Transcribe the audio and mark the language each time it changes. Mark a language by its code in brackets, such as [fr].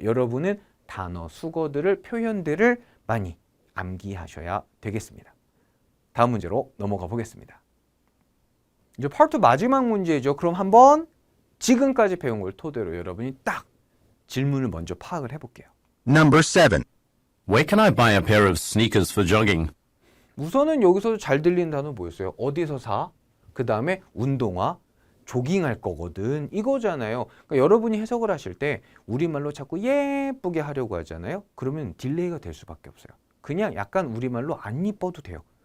[ko] 여러분은 단어, 수거들을, 표현들을 많이 암기하셔야 되겠습니다. 다음 문제로 넘어가 보겠습니다. 이제 파트 2 마지막 문제죠. 그럼 한번 지금까지 배운 걸 토대로 여러분이 딱 질문을 먼저 파악을 해볼게요. [en] Number 7. Where can I buy a pair of sneakers for jogging? [ko] 우선은 여기서 잘 들리는 단어 뭐였어요? 어디서 사? 그 다음에 운동화, 조깅할 거거든. 이거잖아요. 그러니까 여러분이 해석을 하실 때 우리말로 자꾸 예쁘게 하려고 하잖아요. 그러면 딜레이가 될 수밖에 없어요. 그냥 약간 우리말로 안 이뻐도 돼요.